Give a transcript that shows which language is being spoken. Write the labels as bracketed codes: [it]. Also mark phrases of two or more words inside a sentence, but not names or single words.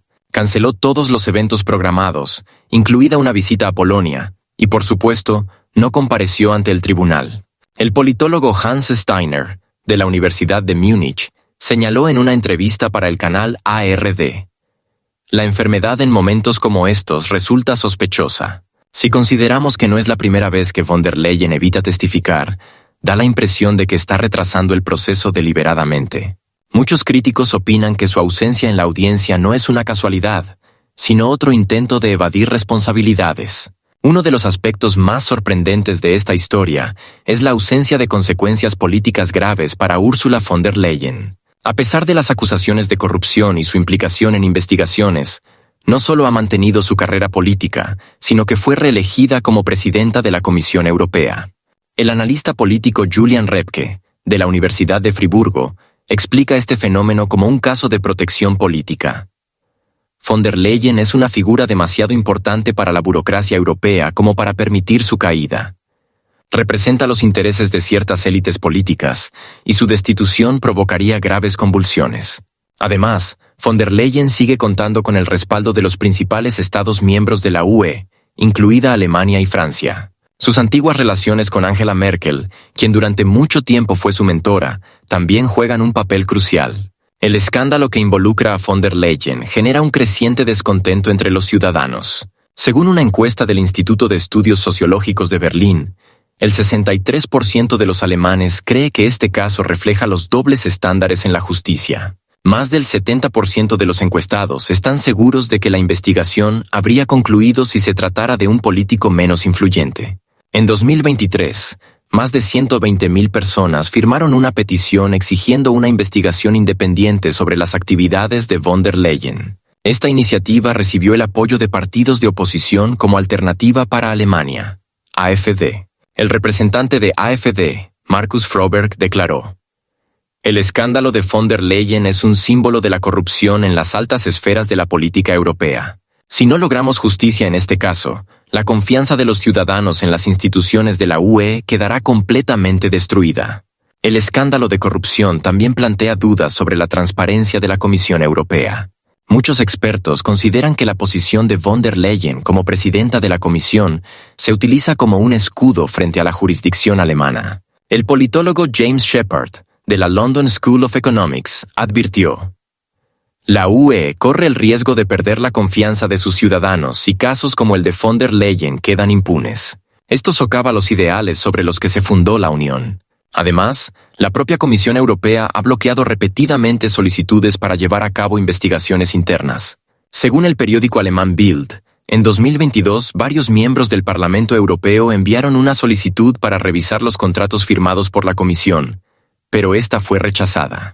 [es] Canceló todos los eventos programados, incluida una visita a Polonia, y por supuesto, no compareció ante el tribunal. El politólogo Hans Steiner, de la Universidad de Múnich, señaló en una entrevista para el canal ARD: la enfermedad en momentos como estos resulta sospechosa. Si consideramos que no es la primera vez que von der Leyen evita testificar, da la impresión de que está retrasando el proceso deliberadamente. Muchos críticos opinan que su ausencia en la audiencia no es una casualidad, sino otro intento de evadir responsabilidades. Uno de los aspectos más sorprendentes de esta historia es la ausencia de consecuencias políticas graves para Ursula von der Leyen. A pesar de las acusaciones de corrupción y su implicación en investigaciones, no solo ha mantenido su carrera política, sino que fue reelegida como presidenta de la Comisión Europea. El analista político Julian Repke, de la Universidad de Friburgo, explica este fenómeno como un caso de protección política. Von der Leyen es una figura demasiado importante para la burocracia europea como para permitir su caída. Representa los intereses de ciertas élites políticas, y su destitución provocaría graves convulsiones. Además, von der Leyen sigue contando con el respaldo de los principales Estados miembros de la UE, incluida Alemania y Francia. Sus antiguas relaciones con Angela Merkel, quien durante mucho tiempo fue su mentora, también juegan un papel crucial. El escándalo que involucra a von der Leyen genera un creciente descontento entre los ciudadanos. Según una encuesta del Instituto de Estudios Sociológicos de Berlín, el 63% de los alemanes cree que este caso refleja los dobles estándares en la justicia. Más del 70% de los encuestados están seguros de que la investigación habría concluido si se tratara de un político menos influyente. En 2023, más de 120.000 personas firmaron una petición exigiendo una investigación independiente sobre las actividades de von der Leyen. Esta iniciativa recibió el apoyo de partidos de oposición como Alternativa para Alemania, AfD. El representante de AfD, Markus Froberg, declaró: el escándalo de von der Leyen es un símbolo de la corrupción en las altas esferas de la política europea. Si no logramos justicia en este caso, la confianza de los ciudadanos en las instituciones de la UE quedará completamente destruida. El escándalo de corrupción también plantea dudas sobre la transparencia de la Comisión Europea. Muchos expertos consideran que la posición de von der Leyen como presidenta de la Comisión se utiliza como un escudo frente a la jurisdicción alemana. El politólogo James Shepard, de la London School of Economics, advirtió: la UE corre el riesgo de perder la confianza de sus ciudadanos si casos como el de von der Leyen quedan impunes. Esto socava los ideales sobre los que se fundó la Unión. Además, la propia Comisión Europea ha bloqueado repetidamente solicitudes para llevar a cabo investigaciones internas. Según el periódico alemán Bild, en 2022 varios miembros del Parlamento Europeo enviaron una solicitud para revisar los contratos firmados por la Comisión, pero esta fue rechazada.